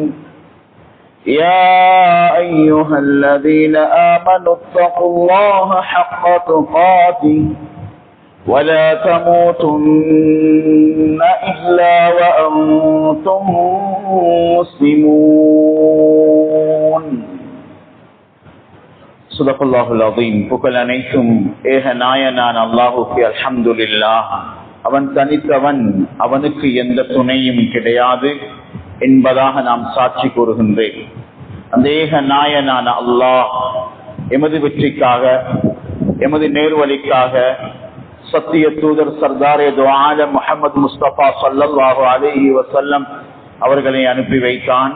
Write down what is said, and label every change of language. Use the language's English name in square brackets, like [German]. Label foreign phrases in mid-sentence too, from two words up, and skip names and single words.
[Arabic] يا أيها الذين آمنوا اتقوا الله حق تقاته ولا تموتن إلا وأنتم مسلمون. صدق الله العظيم. [Tamil] புகழ் அனைத்தும் ஏக நாயனான அல்லாஹ்வுக்கு அல்ஹம்துலில்லாஹ். அவன் தனித்தவன், அவனுக்கு எந்த துணையும் கிடையாது என்பதாக நாம் சாட்சி கூறுகின்றேன். அந்த ஏக நாயனான அல்லாஹ் எமது வெற்றிக்காக, எமது நேர்வழிக்காக சத்திய தூதர் [Urdu] سردارِ دو عالم [Tamil] முஹம்மது முஸ்தபா [Arabic] صلى الله عليه وسلم [Tamil] அவர்களை அனுப்பி வைத்தான்.